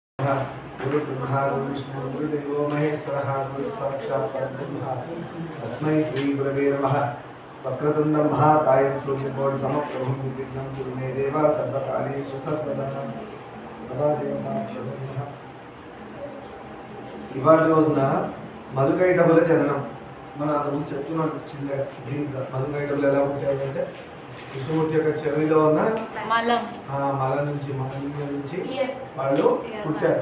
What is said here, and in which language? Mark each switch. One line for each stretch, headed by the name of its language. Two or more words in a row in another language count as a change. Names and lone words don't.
Sanskrit: गुरुब्रह्मा गुरुविष्णु गुरुदेवो महेश्वरः गुरुसाक्षात् परब्रह्म तस्मै श्रीगुरवे नमः। वक्रतुण्डं महाकायं सूर्यकोटिसमप्रभं निर्विघ्नं कुरु मे देव सर्वकार्येषु सर्वदा సభాదేవతాక్షరణ.
Telugu: ఇవాళ రోజున మధుకైటభుల జననం. మన అంతకుముందు చెప్తున్నాను చిన్నగా బ్రీఫ్గా. మధుకైటభులు ఎలా ఉంటాయంటే కృష్ణమూర్తి యొక్క చెవిలో ఉన్న మల నుంచి వాళ్ళు పుట్టారు.